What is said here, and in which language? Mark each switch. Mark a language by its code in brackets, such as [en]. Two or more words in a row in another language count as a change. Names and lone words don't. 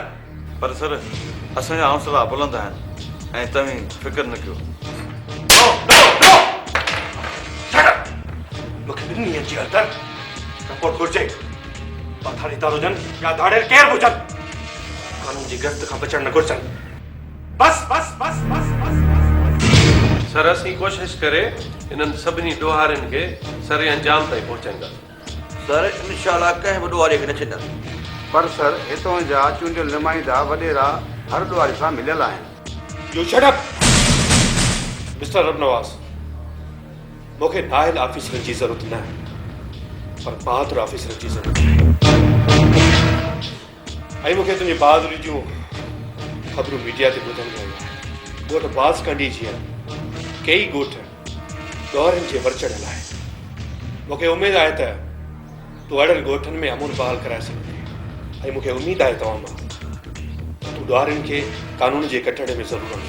[sd] पर सर असांजा हौसला बुलंद आहिनि ऐं तव्हीं फिक्र न कयो मूंखे ॿिनि ॾींहंनि जी अंदरि रिपोर्ट घुरिजे पथारीदार हुजनि या धाड़ेल केर बि हुजनि कानून जी गिरफ़्त खां बचण न घुरिजनि बस बस बस बस बस सर असीं कोशिशि करे इन्हनि सभिनी ॾोहारियुनि खे सरे अंजाम ताईं पहुचाईंदासीं सर इंशाल्लाह कंहिं बि ॾोहारे खे न छॾंदासीं पर सर हितों जा चूंडियल नुमाइंदा वॾेरा हर ॾोहारे सां मिलियल आहिनि [en] You shut up, Mr. Rabnawaz. [sd] मूंखे नाहिल ऑफिसरनि जी ज़रूरत न आहे पर बहादुर ऑफिसरनि जी ज़रूरत आहे ऐं मूंखे तुंहिंजी बहादुरी जूं ख़बरूं मीडिया ते ॿुधण में आयूं ॻोठ बाज़ कंडी जी कई ॻोठ ॾोहरनि जे वर चढ़ियल आहे मूंखे उमेदु आहे त तूं अहिड़नि ॻोठनि में अमन बहाल कराए सघंदी ऐं मूंखे उमेदु आहे तव्हां मां तूं ॾोहरनि खे कानून जे कटड़े में ज़रूरु आणे